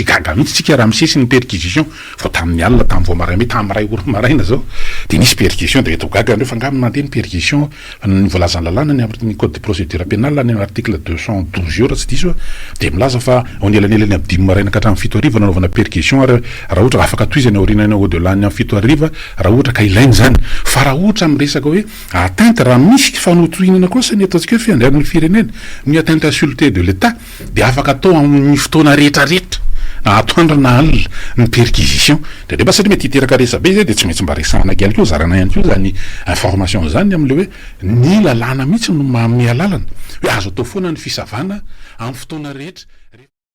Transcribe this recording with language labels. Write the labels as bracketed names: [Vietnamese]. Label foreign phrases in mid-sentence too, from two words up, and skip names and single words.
[Malagasy] gaga mihitsy tsika raha misesy ny perquisition fa tamin'ny alina tamin'ny vao maraina tamin'ny ray ora maraina zao de nisy perquisition de eto gaga fa ngamy nandeha ny perquisition ny voalazany lalàna ny [French] code de procédure [Malagasy] pénale ny article 212 eo raha tsy diso de milaza fa onelanelany amin'ny 10 maraina ka hatramin'ny 7 hariva nanaovana perquisition ary raha ohatra afaka toizany aorinany [French] au delà [Malagasy] ny amin'ny 7 hariva raha ohatra ka ilainy zany fa raha ohatra amin'ny resaka hoe atteinte raha misy fanotohinana kosa ny ataontsika hoe fiandrianan'ny firenena ny [French] atteinte à sûreté de l'état [Malagasy] de afaka atao amin'ny fotoana rehetrarehetra atoandro na alina ny perquisition de rehefa satria mety hiteraka resabe zay de tsy maintsy mba resahana kely keo zarana ihany keo zany information zany am'le hoe ny lalàna mihitsy no manome lalana hoe azo atao foana ny fisavana amin'ny fotoana rehetra